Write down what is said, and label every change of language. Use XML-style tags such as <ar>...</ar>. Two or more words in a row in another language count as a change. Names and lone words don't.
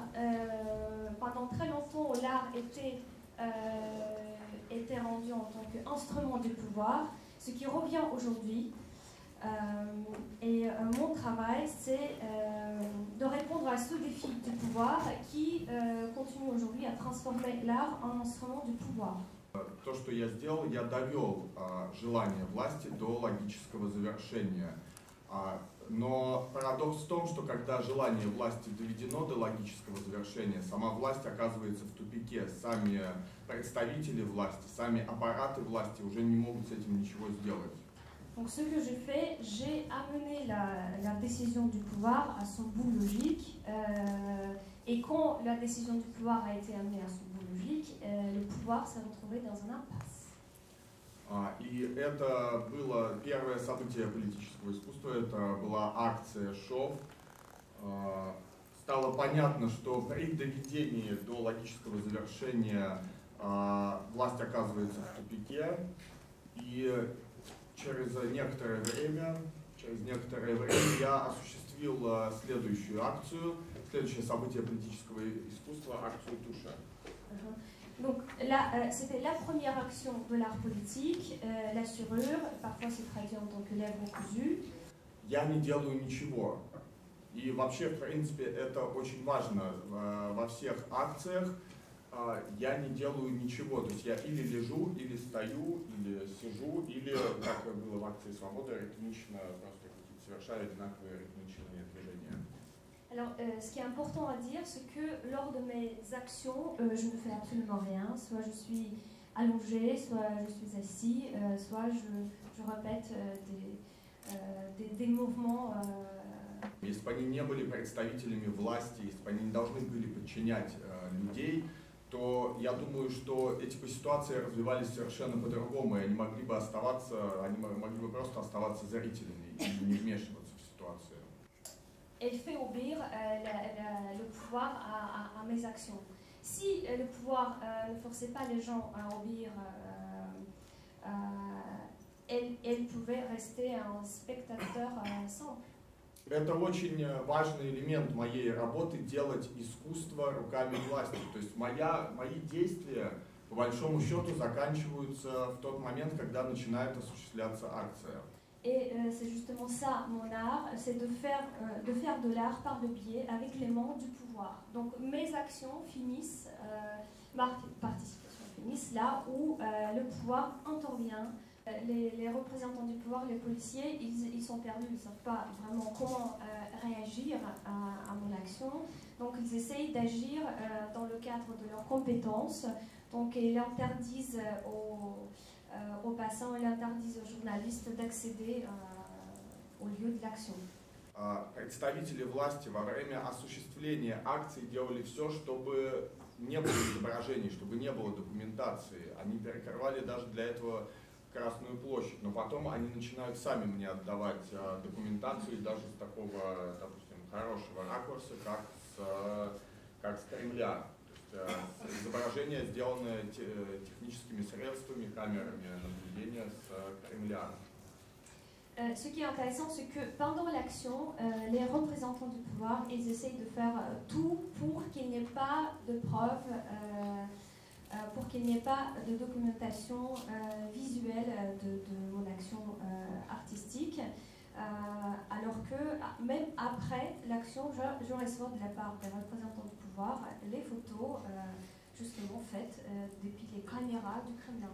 <fr>Pendant très longtemps, l'art était rendu en tant qu'instrument du pouvoir, ce qui revient aujourd'hui. Mon travail, c'est de répondre à ce défi du pouvoir qui continue aujourd'hui à transformer l'art en instrument du pouvoir.</fr> <ru>То, что я сделал, я довел желание власти до логического завершения. Но парадокс в том, что когда желание власти доведено до логического завершения, сама власть оказывается в tupike. Сами представители власти, сами аппараты власти уже не могут с этим ничего сделать.</ru> <fr>Donc ce que j'ai fait, j'ai amené la décision du pouvoir à son bout logique. Et quand la décision du pouvoir a été amenée à son bout logique, le pouvoir s'est retrouvé dans un impasse.</fr> <ru>И это было первое событие политического искусства, это была акция ШОВ. Стало понятно, что при доведении до логического завершения власть оказывается в тупике, и через некоторое время я осуществил следующую акцию, следующее событие политического искусства, акцию Туша.</ru> <fr>Donc là, c'était la première action de l'art politique, la surure, parfois c'est traduit en tant que lèvres cousues.</fr> <ru>Я не делаю ничего. И вообще, в принципе, это очень важно. Во всех акциях я не делаю ничего. То есть я или лежу, или стою, или сижу, или, как было в акции «Свобода», ритмично просто совершаю одинаковые ритмичные движения.</ru> <fr>Alors, ce qui est important à dire, c'est que lors de mes actions, je ne fais absolument rien. Soit je suis allongé, soit je suis assis, soit je répète des mouvements.</fr> <ru>Если бы они не были представителями власти, если бы они не должны были подчинять людей, то я думаю, что эти ситуации развивались совершенно по-другому, и они могли бы просто оставаться зрителями и не вмешиваться в ситуацию.</ru> <fr>Elle fait obéir le pouvoir à mes actions. Si le pouvoir ne forçait pas les gens à obéir, elle pouvait rester un spectateur simple.</fr> <ru>Это очень важный элемент моей работы — делать искусство руками власти. То есть мои действия, по большому счету, заканчиваются в тот момент, когда начинает осуществляться акция.</ru> <fr>Et c'est justement ça, mon art, c'est de faire de l'art par le biais avec les mains du pouvoir. Donc mes actions finissent, ma participation finissent là où le pouvoir intervient. Les représentants du pouvoir, les policiers, ils sont perdus, ils ne savent pas vraiment comment réagir à mon action. Donc ils essayent d'agir dans le cadre de leurs compétences. Donc ils interdisent aux passants, ils interdisent aux journalistes d'accéder au lieu de l'action.</fr> <ru>Представители власти во время осуществления акции делали все, чтобы не было изображений, чтобы не было документации. Они перекрывали даже для этого Красную площадь, но потом они начинают сами мне отдавать документацию даже с такого, допустим, хорошего ракурса, как с Кремля. То есть изображение сделано техническими средствами, камерами наблюдения с Кремля.</ru> <fr>Ce qui est intéressant, c'est que pendant l'action, les représentants du pouvoir, ils essayent de faire tout pour qu'il n'y ait pas de preuves, pour qu'il n'y ait pas de documentation visuelle de mon action artistique, alors que même après l'action, je reçois de la part des représentants du pouvoir les photos justement faites depuis les caméras du Kremlin.</fr>